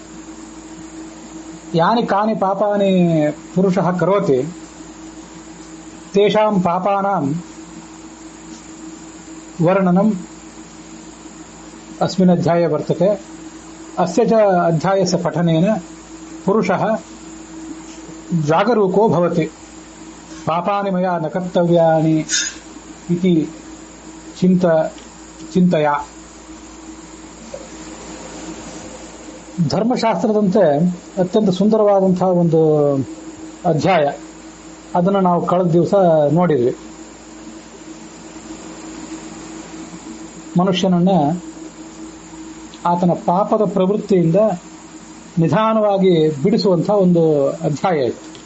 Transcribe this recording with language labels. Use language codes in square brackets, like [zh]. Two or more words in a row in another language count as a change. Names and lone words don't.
[sa] यानि कानि पापानि पुरुषः करोति तेषां पापानां वर्णनम् अस्मिन् अध्याये वर्तते. अस्य च अध्यायस्य पठनेन पुरुषः जागरूको भवति. पापानि मया न कर्तव्यानि इति ಚಿಂತೆಯ. [kn] ಧರ್ಮಶಾಸ್ತ್ರದಂತೆ ಅತ್ಯಂತ ಸುಂದರವಾದಂತಹ ಒಂದು ಅಧ್ಯಾಯ. ಅದನ್ನು ನಾವು ಕಳೆದ ದಿವಸ ನೋಡಿದ್ವಿ. ಮನುಷ್ಯನನ್ನ ಆತನ ಪಾಪದ ಪ್ರವೃತ್ತಿಯಿಂದ ನಿಧಾನವಾಗಿ ಬಿಡಿಸುವಂತಹ ಒಂದು ಅಧ್ಯಾಯ ಇದು.